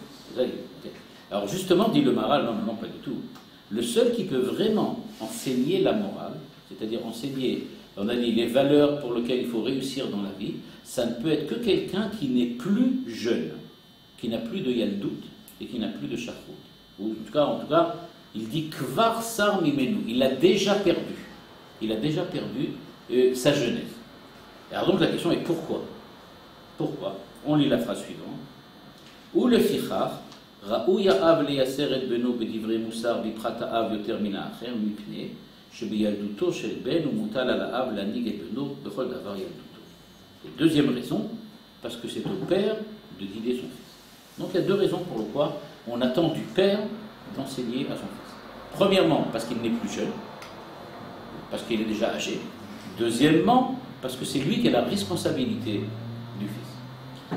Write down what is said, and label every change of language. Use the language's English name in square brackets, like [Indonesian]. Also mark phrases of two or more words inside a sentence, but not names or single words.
[French] Alors justement, dit le Maharal, non, pas du tout. Le seul qui peut vraiment enseigner la morale, c'est-à-dire enseigner, on a dit, les valeurs pour lesquelles il faut réussir dans la vie, ça ne peut être que quelqu'un qui n'est plus jeune, qui n'a plus de yaldout et qui n'a plus de shachrout. Ou en tout cas, il dit [Hebrew] כבר סר ממנו, [French] il a déjà perdu. Il a déjà perdu sa jeunesse. Alors donc la question est pourquoi? Pourquoi? On lit la phrase suivante. Ou le fichar, [Hebrew] ראוי האב לייסר את בנו בדברי מוסר בפחת האב יותר מן האחר מפני שבילדותו של בן הוא מוטל על האב להנהיג את בנו בכל דבר ילדותו. [French] Et deuxième raison, parce que c'est au père de guider son fils. Donc il y a deux raisons pour lesquelles on attend du père d'enseigner à son fils. Premièrement, parce qu'il n'est plus jeune, parce qu'il est déjà âgé. Deuxièmement, parce que c'est lui qui a la responsabilité du fils.